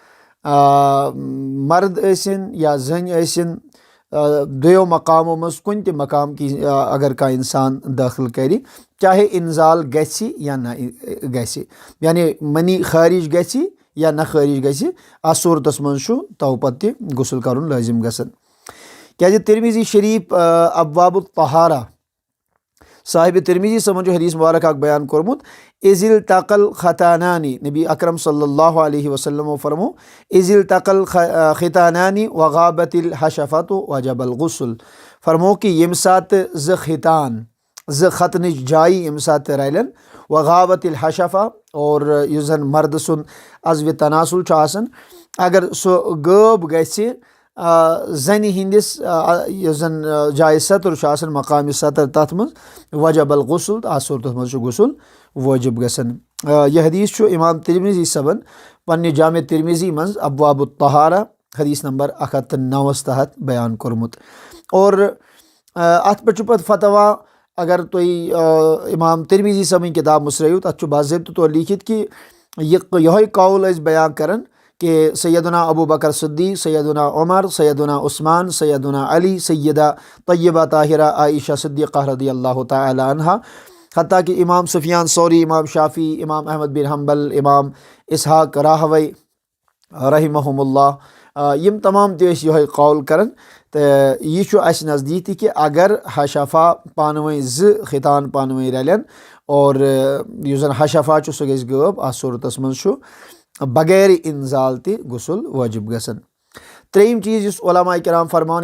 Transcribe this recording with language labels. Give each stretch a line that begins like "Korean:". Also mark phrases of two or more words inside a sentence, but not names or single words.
Kashmiri: مرد ٲسِن یا زٔنۍ ٲسِن دۄیو مقامو منٛز کُنہِ تہِ مقام کی اگر کانٛہہ اِنسان دٲخل کَرِ چاہے اِنزال گژھِ یا نہ گژھِ یعنی منی خٲرِج گژھِ یا نہ خٲرِج گژھِ اَتھ صوٗرتَس منٛز چھُ تو پَتہٕ تہِ غسل کَرُن لٲزِم گژھان کیٛازِ ترمیٖزی شریٖف ابواب الطہارہ صاحبِ ترمیٖزی صٲبن چھُ حدیث مبارک اکھ بیان کوٚرمُت
Arabic: اِذ التقى الختانانی
Kashmiri: نبی اکرم
Arabic: صلی اللہ علیہ وسلمو
Kashmiri: فرمو
Arabic: اِذ التقى الختانانی وغابت الحشفۃ وجب الغسل
Kashmiri: فرمو کہ ییٚمہِ ساتہٕ زٕ ختان زٕ ختنٕچ جایہِ ییٚمہِ ساتہٕ رلن
Arabic: وغابت الحشفہ
Kashmiri: اور یُس زن مردٕ سُنٛد عزوِ تناسل چھُ آسان اگر سُہ غٲب گژھِ زنہِ ہِنٛدِس یُس زن جایہِ سطر چھُ آسان مقامِ سطر تتھ منٛز
Arabic: وجب الغسل
Kashmiri: تہٕ اَتھ صوٗرتس منٛز چھُ غسل وٲجِب گژھان یہِ حدیث چھُ امام ترمیٖزی صٲبن پننہِ جامع ترمیٖزی منٛز ابواب الطہارہ حدیث نمبر 109 تحت بیان کوٚرمُت اور اتھ پٮ۪ٹھ چھُ پتہٕ فتوا اگر تُہۍ امام ترمیٖزی صٲبٕنۍ کِتاب مٔژرٲیِو تتھ چھُ باضٲبطہٕ طور لیٖکھِتھ کہِ یِہوے قول ٲسۍ بیان کران کہ سیدنا ابو بکر صدیق سیدنا عمر سیدنا عثمان سیدنا علی سیدہ طیبہ طاہرہ عائشہ صدیقہ
Arabic: رضی اللہ تعالیٰ عنہا
Kashmiri: حتیٰ کہ امام سفیان ثوری امام شافعی امام احمد بن حنبل امام اسحاق راہوی
Arabic: رحمہم اللہ
Kashmiri: یِم تمام تہِ ٲسۍ یِہوے قول کران تہٕ یہِ چھُ اَسہِ نزدیٖک تہِ کہِ اگر حشفہ پانہٕ ؤنۍ زٕ ختان پانہٕ ؤنۍ رلن اور یُس زن حشفہ چھُ سُہ گژھِ غٲب اَتھ صوٗرتس منٛز چھُ بغیر اِنزال تہِ غسل وٲجِب گژھان ترٛیٚیِم چیٖز یُس علماء کرام فرمان